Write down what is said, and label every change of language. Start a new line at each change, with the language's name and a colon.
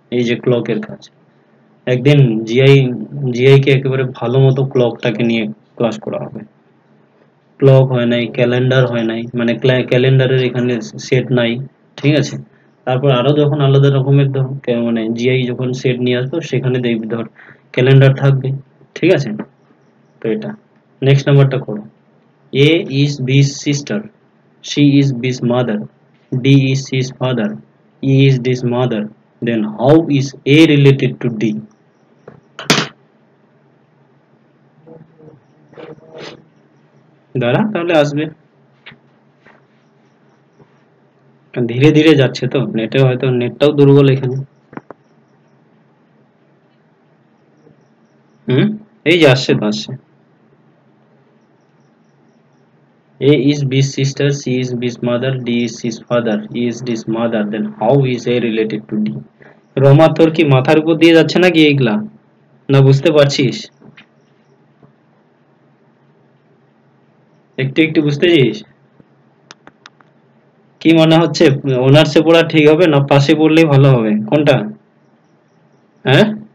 Bangla: এই যে ক্লকের কাজ, একদিন জিআই কে একেবারে ভালো মতো ক্লকটাকে নিয়ে ক্লাস করা হবে। ক্লক হয় নাই, ক্যালেন্ডার হয় নাই, মানে ক্যালেন্ডারের এখানে সেট নাই, ঠিক আছে? তারপর আরো যখন আলাদা রকমের ধর মানে জিআই যখন সেট নিয়ে আসবো, সেখানে দেখবি ধর ক্যালেন্ডার থাকবে, ঠিক আছে? তো এটা নেক্সট নাম্বারটা করো।
English: A is B's sister, she is B's mother, D is C's father, E is D's mother, then how is A related to D?
Bangla: দাঁড়া, তাহলে আসবে। ধীরে ধীরে যাচ্ছে তো, নেটে হয়তো নেটটাও দুর্বল এখানে। হুম, এই যে আসছে তো, আসছে।
English: A is B's sister, C is B's mother, D is C's father, E is D's mother, then how is A related to D?
Bangla: Rama, তোর কি মাথার উপর দিয়ে যাচ্ছে নাকি এইগুলা, না বুঝতে পারছিস? একটু একটু বুঝতেছিস? কি মনে হচ্ছে, অনার্সে পড়া ঠিক হবে না পাশে পড়লেই ভালো হবে, কোনটা? হ্যাঁ?